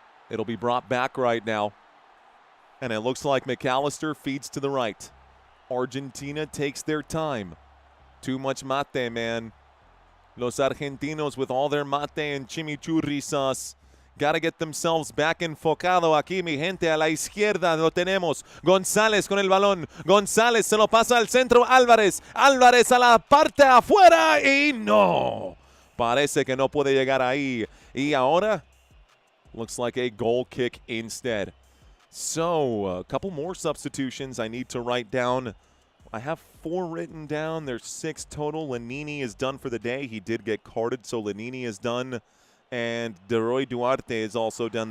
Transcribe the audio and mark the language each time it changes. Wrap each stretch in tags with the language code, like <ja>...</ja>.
<en>It'll be brought back right now. And it looks like McAllister feeds to the right. Argentina takes their time. Too much mate, man.</en> <es>Los Argentinos</es> <en>with all their mate and chimichurri sauce. Got to get themselves back</en> <es>enfocado aquí, mi gente. A la izquierda lo tenemos. González con el balón. González se lo pasa al centro. Álvarez. Álvarez a la parte afuera. Y no. Parece que no puede llegar ahí. Y ahora,</es> <en>looks like a goal kick instead. So, a couple more substitutions I need to write down. I have 4 written down. There's 6 total. Lanini is done for the day. He did get carded, so Lanini is done. And Deroy Duarte is also done.</en>